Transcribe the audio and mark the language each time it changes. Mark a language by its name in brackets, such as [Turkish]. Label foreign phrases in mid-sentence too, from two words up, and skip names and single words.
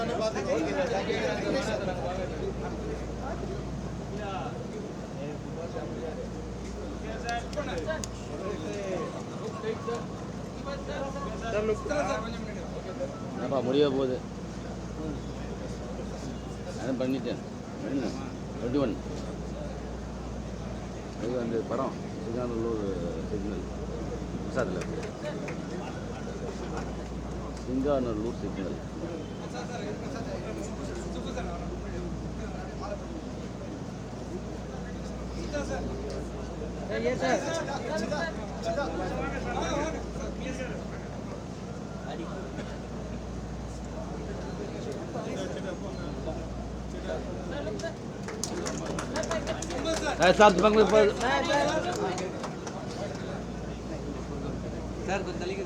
[Tamil] என்னப்பா முடிய போகுது அதான் பண்ணிட்டேன் 21 இது வந்து படம் சிங்காநல்லூர் சிக்னல் விசாரத்தில் இருக்கு சிங்காநல்லூர் சிக்னல் [English] yes sir. [Hindi] साथ बंगले पर [Tamil] சார் கொஞ்சம் தள்ளிக்க